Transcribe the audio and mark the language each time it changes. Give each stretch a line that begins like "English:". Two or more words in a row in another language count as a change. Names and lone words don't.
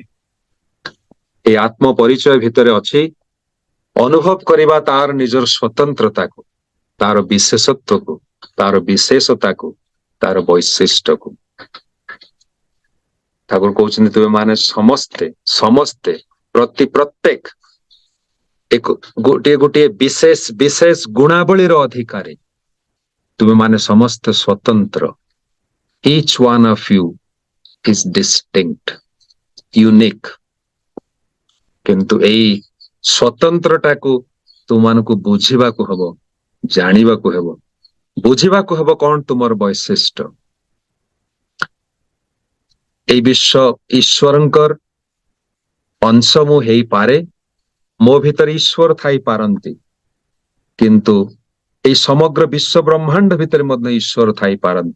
Odia: ଏ ଆତ୍ମ ପରିଚୟ ଭିତରେ ଅଛି ଅନୁଭବ କରିବା ତାର ନିଜର ସ୍ୱତନ୍ତ୍ରତାକୁ, ତାର ବିଶେଷତ୍ୱକୁ, ତାର ବିଶେଷତାକୁ, ତାର ବୈଶିଷ୍ଟ୍ୟକୁ। ଠାକୁର କହୁଛନ୍ତି, ତୁମେ ମାନେ ସମସ୍ତେ ସମସ୍ତେ ପ୍ରତ୍ୟେକ ଗୋଟିଏ ଗୋଟିଏ ବିଶେଷ ବିଶେଷ ଗୁଣାବଳୀର ଅଧିକାରୀ। ତୁମେ ମାନେ ସମସ୍ତେ ସ୍ୱତନ୍ତ୍ର।
English: Each one of you is distinct, unique.
Odia: କିନ୍ତୁ ଏଇ ସ୍ୱତନ୍ତ୍ରଟାକୁ ତୁମମାନଙ୍କୁ ବୁଝିବାକୁ ହବ, ଜାଣିବାକୁ ହେବ। ବୁଝିବାକୁ ହେବ କଣ ତୁମର ବୈଶିଷ୍ଟ୍ୟ। ଏଇ ବିଶ୍ବ ଈଶ୍ୱରଙ୍କର ଅଂଶ ମୁଁ ହେଇପାରେ, ମୋ ଭିତରେ ଈଶ୍ୱର ଥାଇପାରନ୍ତି, କିନ୍ତୁ ଏଇ ସମଗ୍ର ବିଶ୍ବ ବ୍ରହ୍ମାଣ୍ଡ ଭିତରେ ମଧ୍ୟ ଈଶ୍ୱର ଥାଇପାରନ୍ତି।